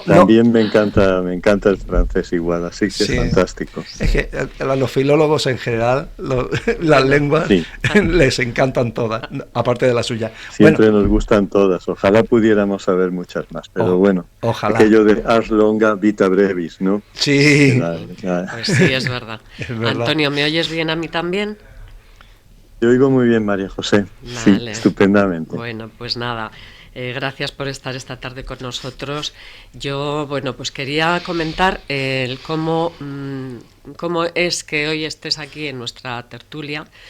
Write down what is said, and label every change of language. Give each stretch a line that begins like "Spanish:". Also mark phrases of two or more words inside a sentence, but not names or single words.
Spanish: También me encanta el francés igual, así que sí, es fantástico. Es que a los filólogos en general, las lenguas les encantan todas, aparte de la suya. Siempre nos gustan todas, ojalá pudiéramos saber muchas más, pero bueno, ojalá. Aquello de
Latin: ars longa vita brevis,
Spanish: ¿no? Sí. Pues sí, es verdad. Antonio, ¿me oyes bien a mí también? Te oigo muy bien, María José. Vale. Sí, estupendamente. Bueno, pues nada, gracias por estar esta tarde con nosotros. Yo, bueno, pues quería comentar cómo es que hoy estés aquí en nuestra tertulia.